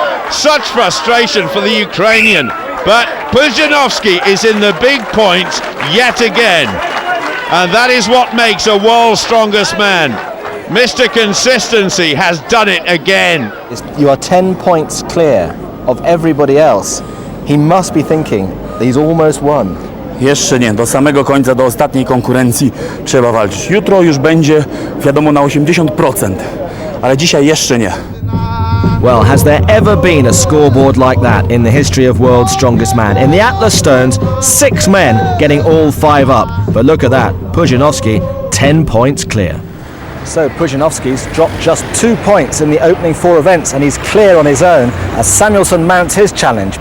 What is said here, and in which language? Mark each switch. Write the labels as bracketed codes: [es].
[en] Such frustration for the Ukrainian. But Pudzianowski is in the big points yet again. And that is what makes a world's strongest man. Mr. Consistency has done it again. You are 10 points clear of everybody else. He must be thinking that he's almost won. [pl] Jeszcze nie, do samego końca, do ostatniej konkurencji trzeba walczyć. Jutro już będzie, wiadomo, na 80%, ale dzisiaj jeszcze nie. [en] Well, has there ever been a scoreboard like that in the history of World's Strongest Man? In the Atlas Stones, 6 men getting all 5 up. But look at that, Pudzianowski, 10 points clear. So Pudzianowski's dropped just 2 points in the opening 4 events, and he's clear on his own as Samuelsson mounts his challenge.